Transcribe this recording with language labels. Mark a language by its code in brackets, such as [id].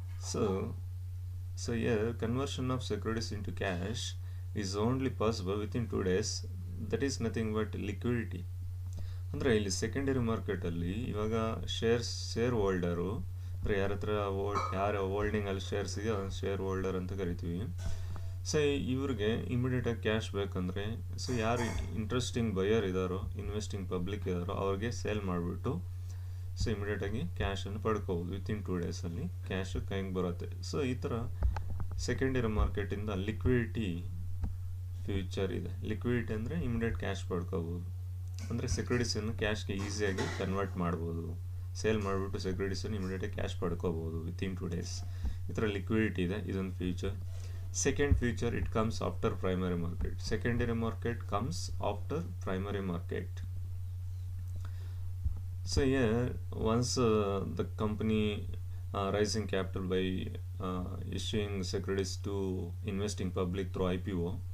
[en] So here conversion of securities into cash is only possible within 2 days. That is nothing but liquidity. [kn] ಅಂದರೆ ಇಲ್ಲಿ secondary ಮಾರ್ಕೆಟಲ್ಲಿ ಇವಾಗ share holder ಅಂದರೆ ಯಾರ ಹತ್ರ ಯಾರು ಹೋಲ್ಡಿಂಗಲ್ಲಿ ಶೇರ್ಸ್ ಇದೆಯೋ ಅದನ್ನು ಶೇರ್ ಹೋಲ್ಡರ್ ಅಂತ ಕರಿತೀವಿ. ಸೊ ಇವ್ರಿಗೆ ಇಮಿಡಿಯೇಟಾಗಿ ಕ್ಯಾಶ್ ಬೇಕಂದರೆ, ಸೊ ಯಾರು ಇಂಟ್ರೆಸ್ಟಿಂಗ್ ಬಯರ್ ಇದ್ದಾರೋ, ಇನ್ವೆಸ್ಟಿಂಗ್ ಪಬ್ಲಿಕ್ ಇದ್ದಾರೋ ಅವ್ರಿಗೆ ಸೇಲ್ ಮಾಡಿಬಿಟ್ಟು ಸೊ ಇಮಿಡಿಯೇಟಾಗಿ ಕ್ಯಾಶನ್ನು ಪಡ್ಕೋಬೋದು. ವಿತಿನ್ 2 ಡೇಸಲ್ಲಿ ಕ್ಯಾಶು ಕೈಗೆ ಬರುತ್ತೆ. ಸೊ ಈ ಥರ ಸೆಕೆಂಡರಿ ಮಾರ್ಕೆಟಿಂದ ಲಿಕ್ವಿಡಿಟಿ ಫ್ಯೂಚರ್ ಇದೆ. ಲಿಕ್ವಿಡಿಟಿ ಅಂದರೆ ಇಮಿಡಿಯೇಟ್ ಕ್ಯಾಶ್ ಪಡ್ಕೋಬೋದು. ಅಂದರೆ ಸೆಕ್ಯೂರಿಟೀಸನ್ನು ಕ್ಯಾಶ್ಗೆ ಈಸಿಯಾಗಿ ಕನ್ವರ್ಟ್ ಮಾಡ್ಬೋದು. ಸೇಲ್ ಮಾಡಿಬಿಟ್ಟು ಸೆಕ್ಯೂರಿಟೀಸನ್ನು ಇಮಿಡಿಯೇಟಾಗಿ ಕ್ಯಾಶ್ ಪಡ್ಕೋಬೋದು ವಿತಿನ್ 2 ಡೇಸ್. ಈ ಥರ ಲಿಕ್ವಿಡಿಟಿ ಇದೆ, ಇದೊಂದು future. [en] Second future, it comes after primary market. Secondary market comes after primary market. So here, once the company raising capital by issuing securities to investing public through IPO.